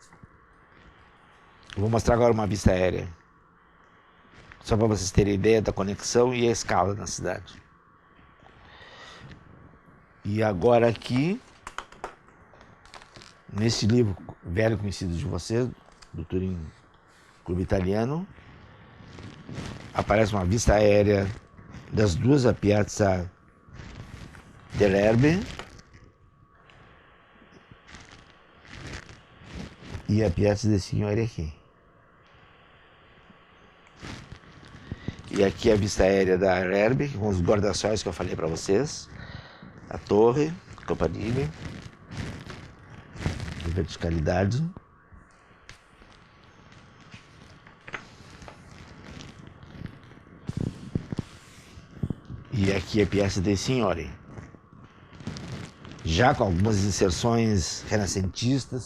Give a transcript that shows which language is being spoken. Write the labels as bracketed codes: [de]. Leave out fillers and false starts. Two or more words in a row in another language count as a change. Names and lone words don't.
[pt] Eu vou mostrar agora uma vista aérea, só para vocês terem ideia da conexão e a escala na cidade. E agora aqui, nesse livro velho conhecido de vocês, do Turim Clube Italiano, aparece uma vista aérea das 2, a Piazza dell'Erbe e a Piazza dei Signori aqui. E aqui a vista aérea da Erbe, com os guarda-sóis que eu falei para vocês, a torre, campanile, de verticalidade. E aqui a Piazza dei Signori, já com algumas inserções renascentistas.